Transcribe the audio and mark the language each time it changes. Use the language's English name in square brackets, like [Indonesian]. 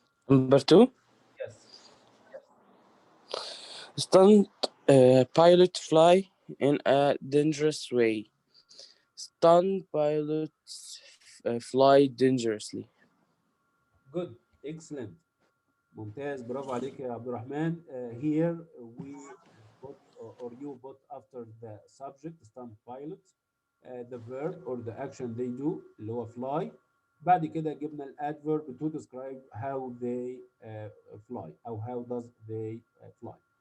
[English] Number 2. Yes. Stunt pilot fly in a dangerous way. Stunt pilots fly dangerously. Good. Excellent. [Arabic] ممتاز، برافو عليك يا عبد الرحمن. [English] Here we put or you put after the subject stunt pilots the verb or the action they do [Arabic] اللي هو [English] fly. [Arabic] بعد كده جبنا الادverb to describe [English] how they fly [Arabic] أو [English] how does they fly.